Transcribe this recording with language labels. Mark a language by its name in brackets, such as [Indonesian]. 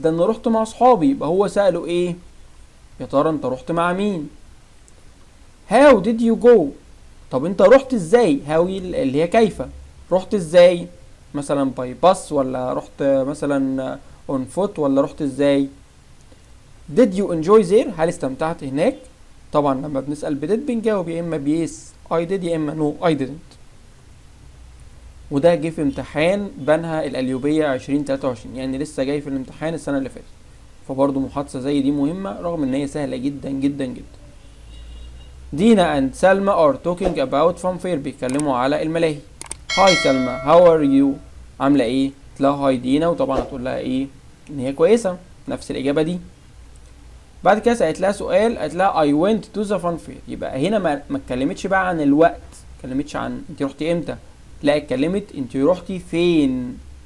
[Arabic] ده انا رحت مع اصحابي. يبقى هو سأله ايه؟ يا ترى انت رحت مع مين؟ [English] how did you go؟ [Arabic] طب انت رحت ازاي؟ how اللي هي كيف، رحت ازاي؟ مثلا [English] by bus [Arabic] ولا رحت مثلا [English] on foot [Arabic] ولا رحت ازاي؟ [English] did you enjoy there؟ [Arabic] هل استمتعت هناك؟ طبعا لما بنسأل بديد بنجاوب يا اما بيس [English] I did [Arabic] يا اما [English] no I didn't. [Arabic] وده جه في امتحان بنها القليوبية 2023، يعني لسه جاي في الامتحان السنة اللي فاتت. فبرضه محادثة زي دي مهمة رغم ان هي سهلة جدا جدا جدا. [English] Dina and Salma are talking about fun fair. [Arabic] بيتكلموا على الملاهي. هاي سلمى [English] how are you؟ [Arabic] عاملة ايه؟ قلت لها هاي دينا، وطبعا هتقول لها ايه؟ ان هي كويسة، نفس الإجابة دي. بعد كده سألت لها سؤال، قالت لها [English] I went to the fun fair. [Arabic] يبقى هنا ما اتكلمتش بقى عن الوقت، ما اتكلمتش عن انت رحتي امتى، لا اتكلمت انت رحتي فين.